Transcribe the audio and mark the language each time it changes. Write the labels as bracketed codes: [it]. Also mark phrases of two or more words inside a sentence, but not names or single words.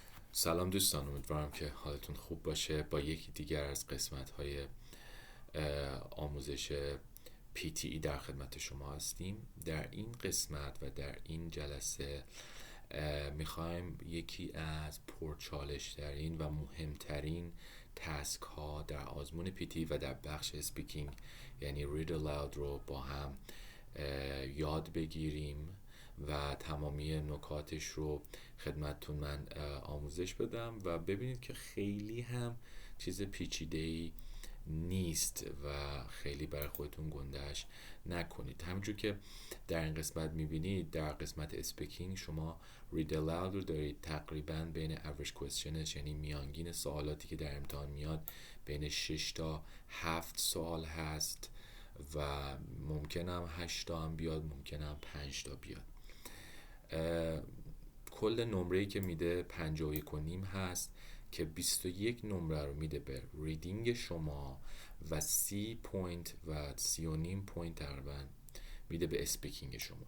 [fa] سلام دوستان، امیدوارم که حالتون خوب باشه. با یکی دیگر از قسمت‌های آموزش PTE در خدمت شما هستیم. در این قسمت و در این جلسه میخوایم یکی از پرچالش ترین و مهمترین تسک ها در آزمون PTE و در بخش اسپیکینگ یعنی [en] read aloud [fa] رو با هم یاد بگیریم و تمامی نکاتش رو خدمتتون من آموزش بدم و ببینید که خیلی هم چیز پیچیده‌ای نیست و خیلی برای خودتون گندهش نکنید. همینجور که در این قسمت میبینید، در قسمت اسپیکینگ شما [en] read aloud [fa] رو دارید. تقریبا بین [en] average questions [fa] یعنی میانگین سوالاتی که در امتحان میاد بین 6 تا 7 سوال هست و ممکنم 8 تا هم بیاد، ممکنم 5 تا بیاد. کل نمره‌ای که میده 51 و نیم هست که 21 نمره رو میده به ریدینگ شما و 30 پوینت و 30 و نیم پوینت تقریبا میده به اسپیکینگ شما.